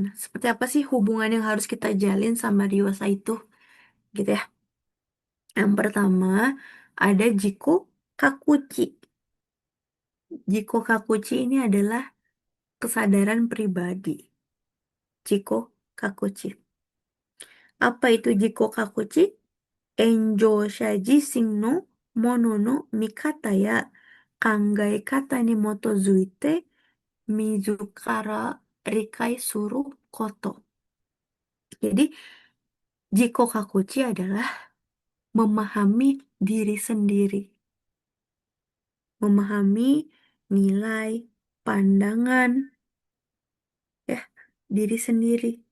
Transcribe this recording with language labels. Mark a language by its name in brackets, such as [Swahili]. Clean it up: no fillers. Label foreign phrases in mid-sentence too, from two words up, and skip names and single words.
[Indonesian] Seperti apa sih hubungan yang harus kita jalin sama Ryosa itu, gitu ya. Yang pertama ada [Japanese] 自己覚知. 自己覚知 [Indonesian] ini adalah kesadaran pribadi. [Japanese] 自己覚知. [Indonesian] Apa itu [Japanese] 自己覚知? 援助者自身の物の見方や考え方に基づいて自ら理解すること. [Indonesian] Jadi, Jiko Kakuchi adalah memahami diri sendiri, memahami nilai, pandangan, ya, diri sendiri.